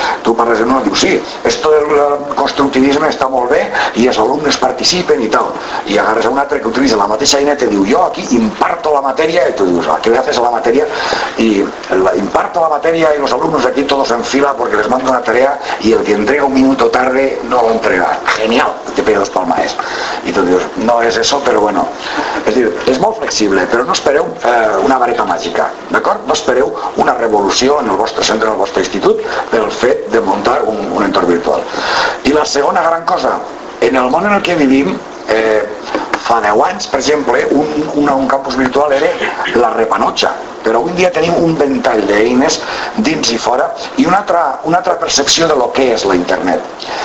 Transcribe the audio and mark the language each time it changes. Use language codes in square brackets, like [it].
[ca] Tu parles d'una i dius, sí, [es] esto del constructivisme [ca] està molt bé i els alumnes participen i tal, i agarres a un altre que utilitza la mateixa eina i te diu, jo aquí imparto la matèria, i tu dius, [es] ¿qué le haces a la matèria? I imparto la matèria [ca] i els alumnes [es] aquí todos en fila [ca] perquè [es] les mando una tarea i el que entrega un minuto tarde no lo entrega. Genial, te pego dos palmas. Y tú dices, no es eso, pero bueno. Es decir, es muy flexible, pero [ca] no espereu una vareta [es] mágica, [ca] ¿d'acord? No espereu [es] una revolución en [ca] el vostre [es] centro, en el vostre instituto, por [ca] el fet [es] de montar un entorno virtual. Y la segunda gran cosa, en el mundo en el que vivimos, [ca] fa 10 anys, per exemple, un campus virtual era la repanotxa, però avui dia tenim un ventall d'eines dins i fora i una altra percepció de lo que és la internet.